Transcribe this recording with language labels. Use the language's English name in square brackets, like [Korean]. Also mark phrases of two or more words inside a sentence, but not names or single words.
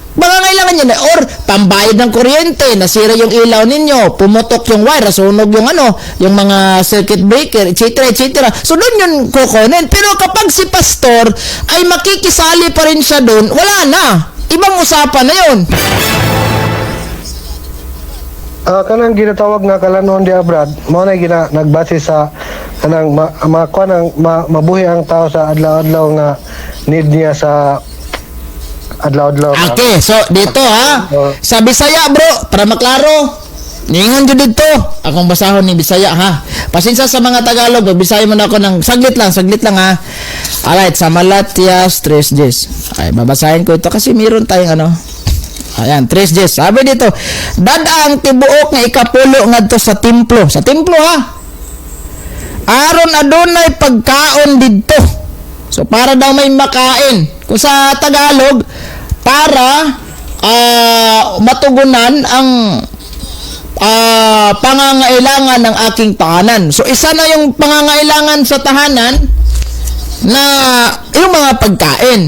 [Filipino] Pangangailangan nyo na, or pambayad ng kuryente, nasira yung ilaw ninyo, pumutok yung wire, sunog yung yung mga [English] circuit breaker, [Filipino] etc. So doon yun kukunin. Pero kapag si pastor ay makikisali pa rin siya doon, wala na. Ibang usapan na yun. [Cebuano] Kanang ginatawag nga kalanon di Brad, mao na nagbase sa kanang mabuhi ang tao sa adlaw-adlaw nga need niya sa adlaw-adlaw. Okay, so dito sa Bisaya bro, para maklaro, ningon jud dito. Akong basahon ni Bisaya [Filipino] Pasensya sa mga Tagalog, Bisaya man ako ng saglit lang [Cebuano] Alright, sa Malakias 3:10. [Filipino] Ay, babasahin ko ito kasi meron tayong Ayan, 3:10. Sabi dito, [Cebuano] dadaang tibuok nga ikapulo ngadto sa templo. Sa templo aron adunay pagkaon didto. [Filipino] So para daw may makain. Kung sa Tagalog, para matugunan ang pangangailangan ng aking tahanan. So isa na yung pangangailangan sa tahanan na yung mga pagkain.